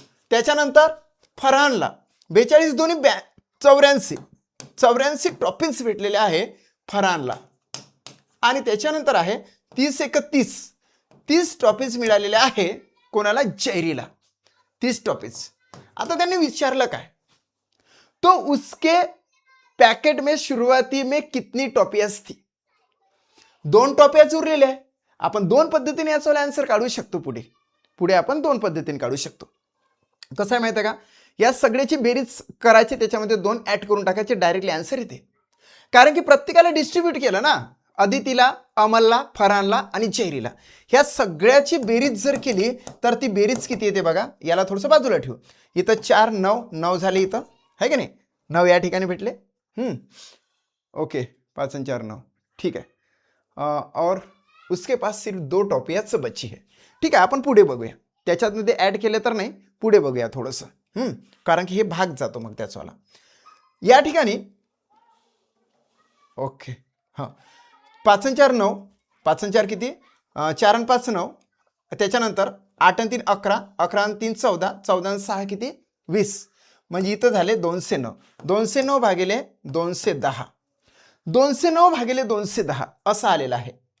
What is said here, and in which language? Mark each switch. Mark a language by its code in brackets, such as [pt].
[mr] त्याच्यानंतर फरहानला 42 दोन्ही 84 84 ट्रॉफीज भेटलेल्या आहे फरहानला. आणि त्याच्यानंतर आहे 30 एक 30 30 ट्रॉफीज मिळालेल्या आहे कोणाला, जयरीला 30 ट्रॉफीज. आता त्यांनी विचारलं काय, [hi] तो उसके पैकेट में शुरुआती में कितनी टॉफियाज थी. [mr] 2 टॉफियाज उरलेल्या आहे. आपण 2 पद्धतीने याचा आन्सर काढू शकतो. पुढे आपण 2 पद्धतीने काढू शकतो. कसं आहे माहिती आहे का, या सगळ्याची बेरीज करायची, त्याच्यामध्ये 2 ऍड करून टाकायचे, डायरेक्टली आन्सर येते. कारण की प्रत्येकाला डिस्ट्रीब्यूट केलं ना, अदितीला, अमलला, फरहानला आणि जयरीला, ह्या सगळ्याची बेरीज जर केली तर ती बेरीज किती येते बघा. याला थोडंसं बाजूला ठेवू. इथं 4 9 9 झाले, इथं आहे की नाही 9 या ठिकाणी भेटले. ओके 5 आणि 4 9 ठीक आहे. [hi] और उसके पास सिर्फ 2 टॉफियाच बची है. [mr] ठीक आहे, आपण पुढे बघूया. त्याच्यामध्ये ऍड केले तर नाही, पुढे बघूया थोडंसं. कारण की हे भाग जातो मग त्याचवाला. या ठिकाणी ओके हां 5 आणि 4 9 5 आणि 4 किती 4 आणि 5 9, त्याच्यानंतर 8 आणि 3 11 11 आणि 3 14 14 आणि 6 किती 20, म्हणजे इथं झाले 209 209 भागिले 210 209 भागिले 210 असं आलेलं आहे.